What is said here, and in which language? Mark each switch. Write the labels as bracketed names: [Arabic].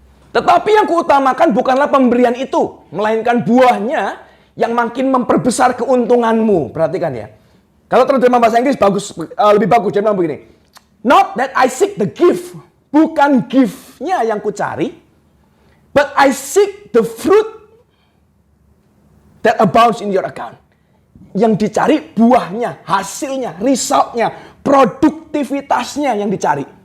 [Indonesian] Tetapi yang kuutamakan bukanlah pemberian itu, melainkan buahnya yang makin memperbesar keuntunganmu. Perhatikan ya. Kalau terjemahan bahasa Inggris bagus, lebih bagus. Dia bilang begini. [English] Not that I seek the gift. [Indonesian] Bukan gift-nya yang kucari. [English] But I seek the fruit that abounds in your account. [Indonesian] Yang dicari buahnya, hasilnya, resultnya, produktivitasnya yang dicari.